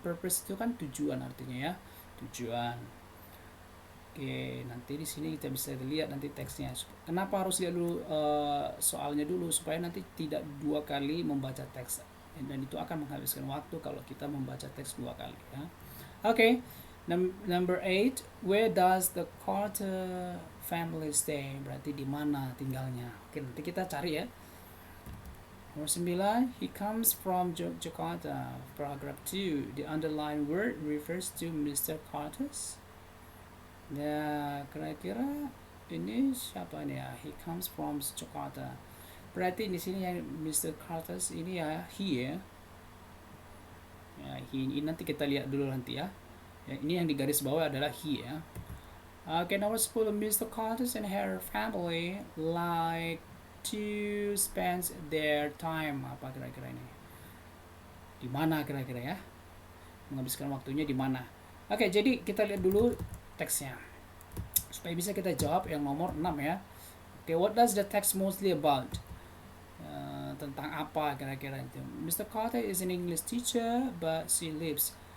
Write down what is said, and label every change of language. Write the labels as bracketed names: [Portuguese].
[Indonesian] Purpose itu kan tujuan artinya ya. Tujuan. Oke, nanti di sini kita bisa lihat nanti teksnya. Kenapa harus lihat dulu soalnya dulu supaya nanti tidak 2 kali membaca teks. Dan itu akan menghabiskan waktu kalau kita membaca teks 2 kali ya. Oke. [English] Number 8, where does the Carter family stay? [Indonesian] Berarti di mana tinggalnya? Oke, nanti kita cari ya. Nomor 9, [English] he comes from Jakarta. Paragraph 2, the underlined word refers to Mr. [Indonesian] Carter's. Ya, kira-kira ini siapa nih ya? [English] He comes from Jakarta. [Indonesian] Berarti di sini yang Mr. Carter's ini ya, he ya. Ya, he ini nanti kita lihat dulu nanti ya. Ini yang di garis bawah adalah he ya. Okay, nomor 10, Mr. [English] Carter's and her family like to spend their time. [Indonesian] Apa kira-kira ini? Di mana kira-kira ya? Menghabiskan waktunya di mana? Oke, jadi kita lihat dulu teksnya. Supaya bisa kita jawab yang nomor 6 ya. [English] Oke, what does the text mostly about? [Indonesian] Tentang apa kira-kira itu? [English] Mr. Carter is an English teacher, but she lives.